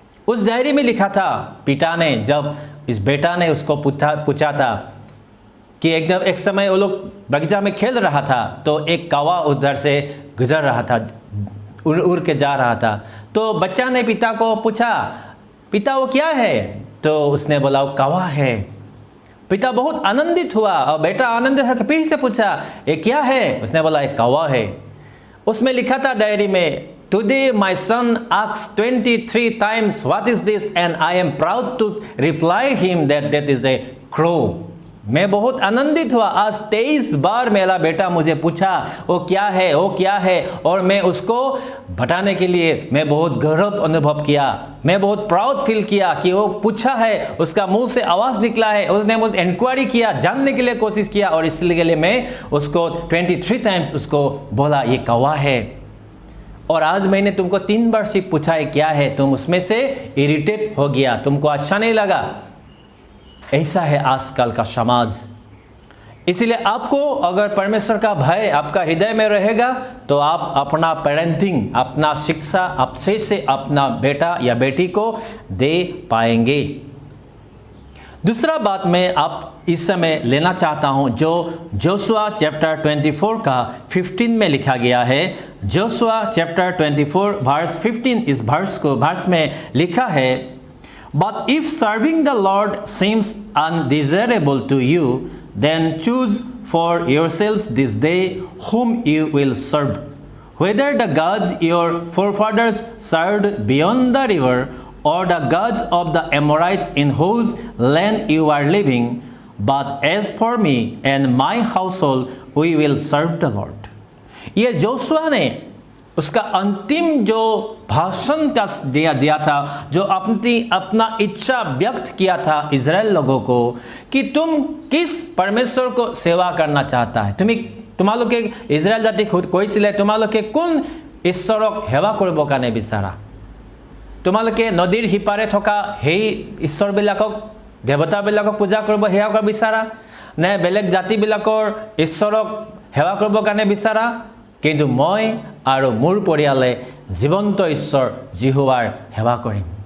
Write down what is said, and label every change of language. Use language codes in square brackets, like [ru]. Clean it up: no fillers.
[hi] उस डायरी में लिखा था, पिता ने जब इस बेटा ने उसको पूछा था कि एकदम एक समय वो लोग बगीचा में खेल रहा था, तो एक कौवा उधर से गुजर रहा था, उड़ के जा रहा था। तो बच्चा ने पिता को पूछा, पिता वो क्या है? तो उसने बोला वो कौवा है। पिता बहुत आनंदित हुआ और बेटा आनंदित होकर फिर से पूछा, ये क्या है? उसने बोला एक कौवा है। उसमें लिखा था डायरी में, [en] Today my son asked 23 times what is this and I am proud to reply him that that is a crow. [hi] मैं बहुत आनंदित हुआ, आज 23 बार मेरा बेटा मुझे पूछा वो क्या है, वो क्या है, और मैं उसको बताने के लिए मैं बहुत गर्व अनुभव किया, मैं बहुत प्राउड फील किया कि वो पूछा है, उसका मुंह से आवाज़ निकला है, उसने मुझे इंक्वायरी किया, जानने के लिए कोशिश किया, और इसलिए मैं उसको 23 टाइम्स उसको बोला ये कौवा है। और आज मैंने तुमको 3 बार सिर्फ पूछा है क्या है, तुम उसमें से इरिटेट हो गया, तुमको अच्छा नहीं लगा। ऐसा है आजकल का समाज। इसलिए आपको अगर परमेश्वर का भय आपका हृदय में रहेगा तो आप अपना पेरेंटिंग, अपना शिक्षा अच्छे से अपना बेटा या बेटी को दे पाएंगे। दूसरा बात मैं आप इस समय लेना चाहता हूं, जो जोशुआ चैप्टर 24 का 15 में लिखा गया है। जोशुआ चैप्टर 24 वर्स 15, इस वर्स में लिखा है, [en] But if serving the Lord seems undesirable to you, then choose for yourselves this day whom you will serve, whether the gods your forefathers served beyond the river, or the gods of the Amorites in whose land you are living. But as for me and my household, we will serve the Lord. [hi] ये Joshua ने उसका अंतिम जो भाषण का दिया था, जो अपना इच्छा व्यक्त किया था इजराइल लोगों को कि तुम किस परमेश्वर को सेवा करना चाहता है, तुम्हालोके इजराइल जाति [as] কৈছিলে তোমালোকে কোন ঈশ্বৰক সেৱা কৰিব কাৰণে বিচাৰা, তোমালোকে নদীৰ সিপাৰে থকা সেই ঈশ্বৰবিলাকক দেৱতাবিলাকক পূজা কৰিব সেৱা কৰিব বিচাৰা নে বেলেগ জাতিবিলাকৰ ঈশ্বৰক সেৱা কৰিব কাৰণে বিচাৰা? কিন্তু মই আৰু মোৰ পৰিয়ালে জীवंत ईश्वर यहोवार सेवा करें।